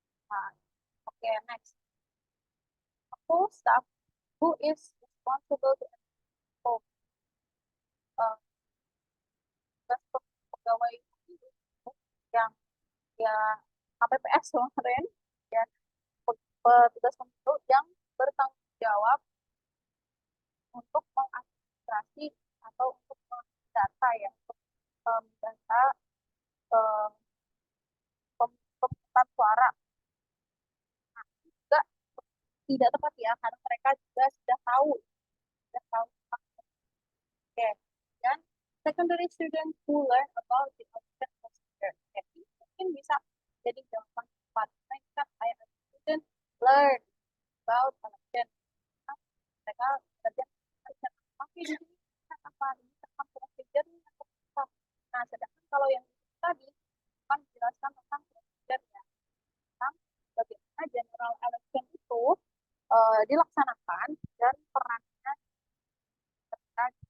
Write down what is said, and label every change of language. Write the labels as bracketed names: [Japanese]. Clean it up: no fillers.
[Indonesian] Nah, oke, next. [English] Full staff who is responsible to enroll [Indonesian] pegawai yang ya KPPS kemarin ya, petugas pemilu yang bertanggung jawab untuk mengadministrasi atau untuk mendata ya, untuk mendata pemungutan suara. Nah, juga tidak tepat ya, karena mereka juga sudah tahu, sudah tahu. [English] Oke, dan secondary student who learn about the election procedure. [Indonesian] Jadi mungkin bisa jadi jawaban tepat. Mereka kayak [English] student learn about election. [Indonesian] Nah, mereka belajar election. Tapi di sini apa ini tentang procedure atau apa? Nah, sedangkan kalau yang tadi kan menjelaskan tentang procedure ya, tentang bagaimana general election itu dilaksanakan dan perannya ketika.